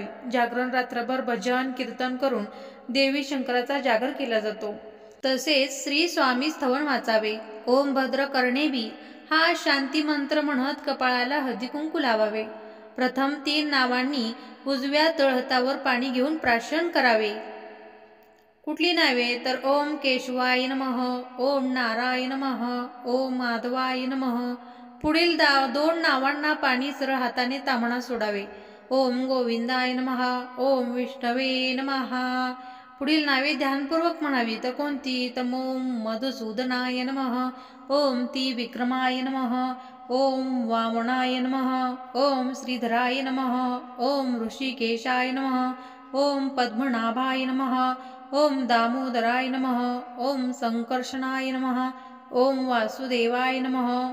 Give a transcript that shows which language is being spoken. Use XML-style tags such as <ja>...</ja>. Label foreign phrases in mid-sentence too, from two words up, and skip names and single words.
<mr>जागरण रात्रभर भजन कीर्तन करून देवी शंकराचा जागर केला जातो. तसेच श्री स्वामी स्तवन वाचावे.</mr> <sa>ओम भद्र कर्णेबी</sa> <mr>हा शांती मंत्र म्हणत कपाळाला हळदी कुंकू लावावे. प्रथम 3 नावांनी उजव्या तळहातावर पाणी घेऊन प्राशन करावे. कुठली नावे तर</mr> <sa>ओम केशवाय नमः, ओम नारायण नमः, ओम माधवाय नमः.</sa> <mr>पुढील 2 नावांना पाणी सरळ हाताने ताम्हणा सोडावे.</mr> <sa>ओम गोविंदाय नमः, ओम विष्णवे नमः.</sa> <mr>पुढील नावे ध्यानपूर्वक म्हणावी. तर कोणती तर</mr> <sa>ओम मधुसूदनाय नमः, ओम त्रिविक्रमाय नमः, ओम वामनाय नमः, ओम श्रीधराय नमः, ओम ऋषिकेशाय नमः, ओम पद्मनाभाय नमः, ओम दामोदराय नमः, ओम संकर्षणाय नमः, ओम वासुदेवाय नमः,</sa>